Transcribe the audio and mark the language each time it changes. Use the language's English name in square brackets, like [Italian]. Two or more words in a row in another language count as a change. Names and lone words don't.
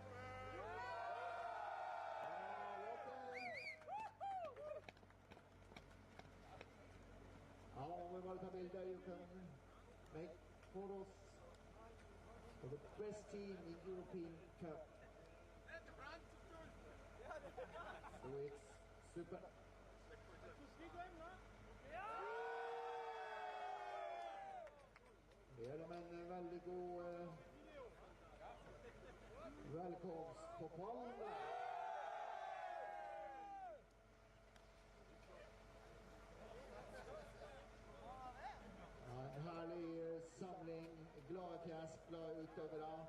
[English] You can make photos for the best team in European Cup. So it's super. [Swedish] Ger dem en väldigt god välkomst på pallen. En härlig samling, glada fjes, glada utøvere.